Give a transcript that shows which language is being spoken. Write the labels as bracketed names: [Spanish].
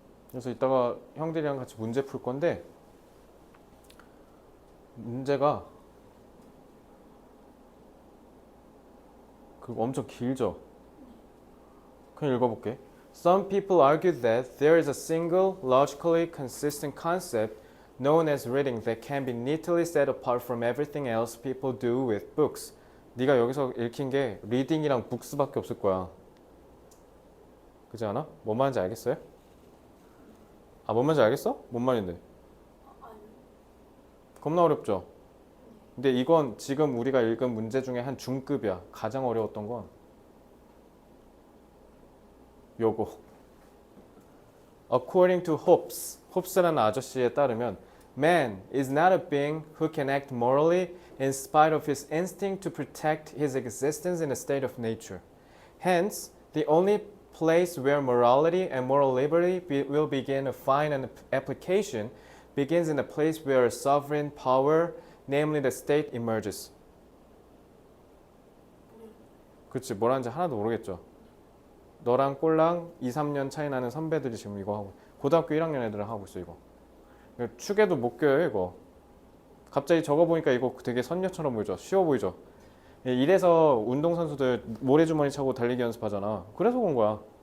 [Korean] 그래서 이따가 형들이랑 같이 문제 풀 건데 문제가 그 엄청 길죠? 그냥 읽어볼게. [English] Some people argue that there is a single, logically consistent concept known as reading that can be neatly set apart from everything else people do with books. [Korean] 네가 여기서 읽힌 게 reading이랑 books밖에 없을 거야. 그렇지 않아? 뭔 말인지 알겠어요? 아, 뭔 말인지 알겠어? 뭔 말인데? 아니. 겁나 어렵죠? 근데 이건 지금 우리가 읽은 문제 중에 한 중급이야. 가장 어려웠던 건 요거. [English] According to Hobbes라는 [Korean] 아저씨에 따르면 [English] Man is not a being who can act morally in spite of his instinct to protect his existence in a state of nature. Hence, the only place where morality and moral liberty will begin to find an application begins in the place where sovereign power, namely the state, emerges. [Korean] 그렇지, 뭐라는지 하나도 모르겠죠. 너랑 꼴랑 2, 3년 차이 나는 선배들이 지금 이거 하고 고등학교 1학년 애들은 하고 있어 이거. 축에도 못 껴요 이거. 갑자기 적어 보니까 이거 되게 선녀처럼 보이죠. 쉬워 보이죠. 이래서 운동선수들 모래주머니 차고 달리기 연습하잖아. 그래서 온 거야.